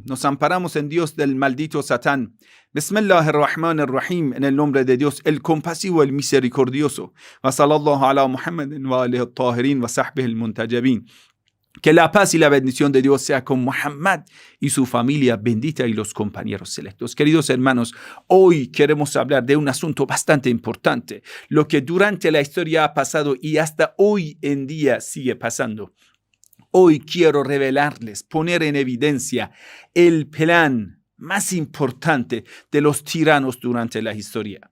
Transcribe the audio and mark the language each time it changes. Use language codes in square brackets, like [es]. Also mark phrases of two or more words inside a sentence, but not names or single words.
[es] Nos amparamos en Dios del maldito Satán. [ar] بسم الله الرحمن الرحيم. [es] En el nombre de Dios, el compasivo, el misericordioso. [ar] وصلى الله على محمد وآله الطاهرين وصحبه المنتجبين. [es] Que la paz y la bendición de Dios sea con Muhammad y su familia bendita y los compañeros selectos. Queridos hermanos, hoy queremos hablar de un asunto bastante importante, lo que durante la historia ha pasado y hasta hoy en día sigue pasando. Hoy quiero revelarles, poner en evidencia el plan más importante de los tiranos durante la historia.